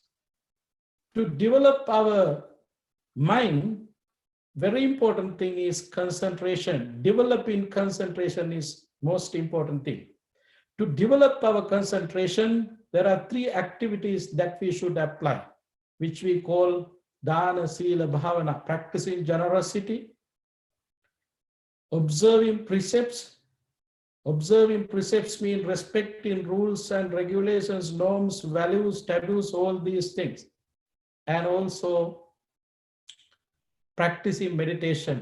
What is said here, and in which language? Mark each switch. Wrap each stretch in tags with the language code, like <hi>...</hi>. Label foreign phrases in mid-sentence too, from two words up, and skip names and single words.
<en>To develop our mind, very important thing is concentration. Developing concentration is most important thing. To develop our concentration, there are 3 activities that we should apply, which we call</en> <pi>dana, sila, bhavana,</pi> <en>practicing generosity, observing precepts. Observing precepts mean respecting rules and regulations, norms, values, taboos, all these things. And also practicing meditation.</en>